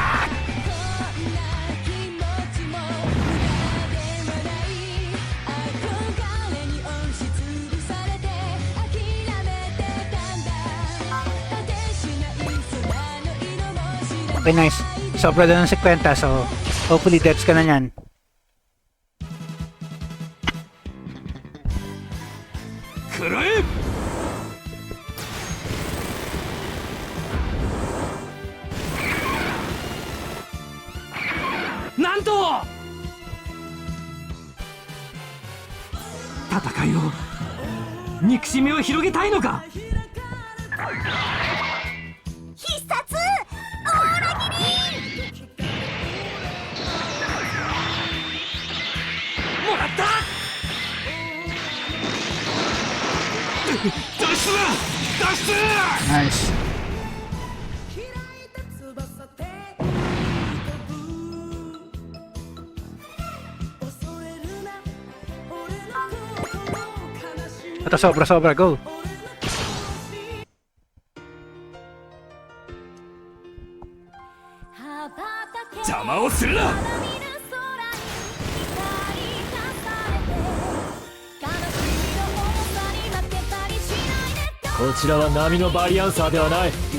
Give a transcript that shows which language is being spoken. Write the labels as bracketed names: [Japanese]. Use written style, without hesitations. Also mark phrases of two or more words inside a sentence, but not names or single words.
[English] Okay, nice. [Filipino] Sobra na ng 50, [English] so hopefully [Filipino] deaths ka na yan. [Japanese] Kurai! なんと戦いを憎しみを広げたいのか。必殺オーラ切り。もらった。脱出だ。脱出。 [Filipino] Nice. Ito sobra, go. [Japanese] 邪魔をするな。こちらは波のバリアンサーではない。